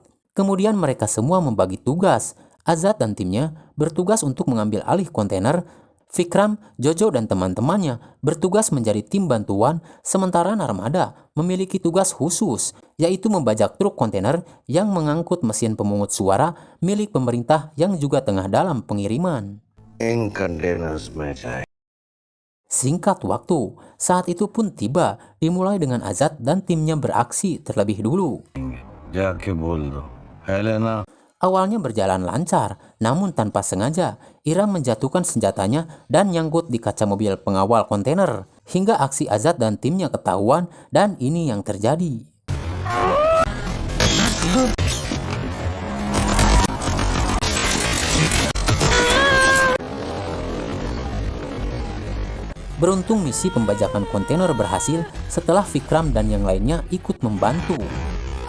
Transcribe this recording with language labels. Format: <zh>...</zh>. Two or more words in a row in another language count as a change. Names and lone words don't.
<id>Kemudian mereka semua membagi tugas. Azad dan timnya bertugas untuk mengambil alih kontainer. Vikram, Jojo, dan teman-temannya bertugas menjadi tim bantuan, sementara Narmada memiliki tugas khusus, yaitu membajak truk kontainer yang mengangkut mesin pemungut suara milik pemerintah yang juga tengah dalam pengiriman.</id> <hi>इन कंटेनर्स में जाए</hi> <id>Singkat waktu, saat itu pun tiba, dimulai dengan Azad dan timnya beraksi terlebih dulu.</id> <hi>जाके बोल दो हेलेना</hi> <id>Awalnya berjalan lancar, namun tanpa sengaja, Iram menjatuhkan senjatanya dan nyangkut di kaca mobil pengawal kontainer. Hingga aksi Azad dan timnya ketahuan, dan ini yang terjadi. Beruntung misi pembajakan kontainer berhasil setelah Vikram dan yang lainnya ikut membantu.</id>